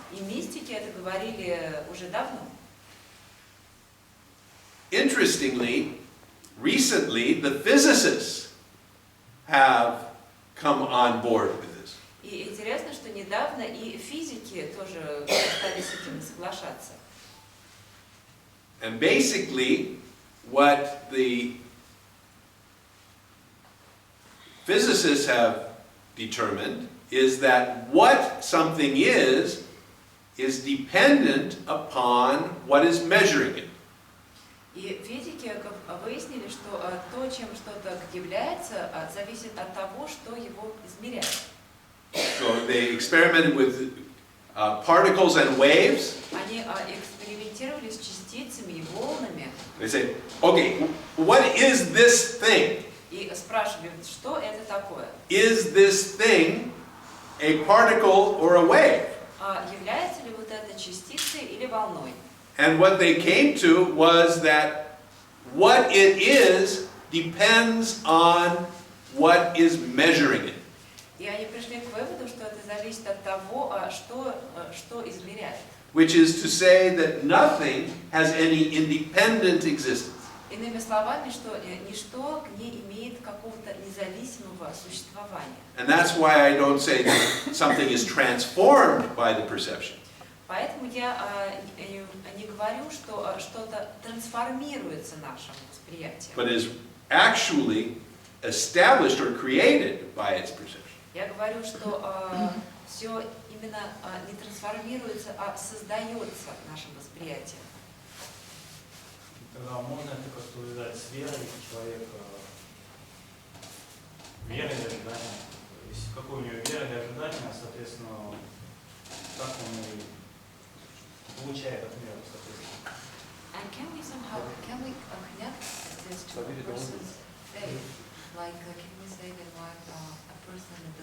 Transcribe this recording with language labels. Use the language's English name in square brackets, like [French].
[Russian] И мистики это говорили уже давно. [English] Interestingly, recently the physicists have come on board with this. [Russian] И интересно, что недавно и физики тоже стали с этим соглашаться. [English] And basically, what the physicists have determined is that what something is dependent upon what is measuring it. [Russian] И физики выяснили, что то, чем что-то является, зависит от того, что его измеряет. [English] So they experimented with particles and waves. [Russian] Они экспериментировали с частицами и волнами. [English] They say, okay, what is this thing? [Russian] И спрашивали, что это такое? [English] Is this thing a particle or a wave? [Russian] Является ли вот это частицей или волной? [English] And what they came to was that what it is depends on what is measuring it. [Russian] И они пришли к выводу, что это зависит от того, что измеряет. [English] Which is to say that nothing has any independent existence. [Russian] Иными словами, что ничто не имеет какого-то независимого существования. [English] And that's why I don't say that something is transformed by the perception. [Russian] Поэтому я не говорю, что что-то трансформируется нашим восприятием. [English] But is actually established or created by its perception. [Russian] Я говорю, что все именно не трансформируется, а создается нашим восприятием. Тогда можно это как-то увязать с верой человека, верой или ожиданием? Если какой у него вера или ожидание, соответственно, как он и получает от мира, соответственно. [English] And can we connect this to a person's faith? Like, can we say that what a person